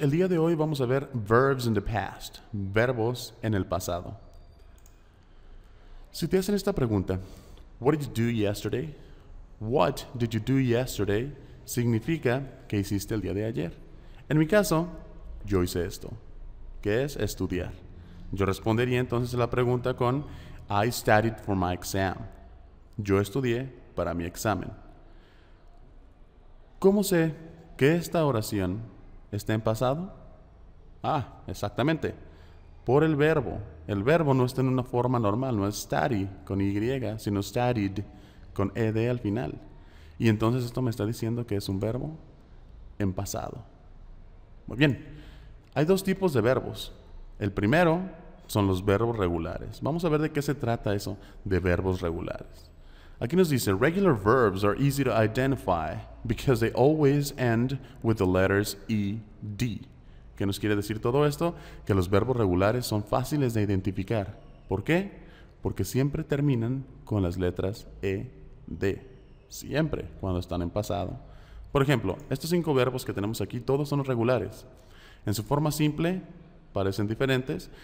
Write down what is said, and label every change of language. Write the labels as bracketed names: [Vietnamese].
[Spanish] El día de hoy vamos a ver [English] verbs in the past, [Spanish] verbos en el pasado. Si te hacen esta pregunta, [English] what did you do yesterday? What did you do yesterday? [Spanish] Significa que hiciste el día de ayer. En mi caso, yo hice esto, que es estudiar. Yo respondería entonces a la pregunta con [English] I studied for my exam. [Spanish] Yo estudié para mi examen. ¿Cómo sé que esta oración está en pasado? Exactamente. Por el verbo. El verbo no está en una forma normal, no es study con Y, sino studied con ed al final. Y entonces esto me está diciendo que es un verbo en pasado. Muy bien. Hay dos tipos de verbos. El primero son los verbos regulares. Vamos a ver de qué se trata eso de verbos regulares. Aquí nos dice, [English] regular verbs are easy to identify because they always end with the letters ed. [Spanish] ¿Qué nos quiere decir todo esto? Que los verbos regulares son fáciles de identificar. ¿Por qué? Porque siempre terminan con las letras ed. Siempre, cuando están en pasado. Por ejemplo, estos 5 verbos que tenemos aquí, todos son regulares. En su forma simple, parecen diferentes.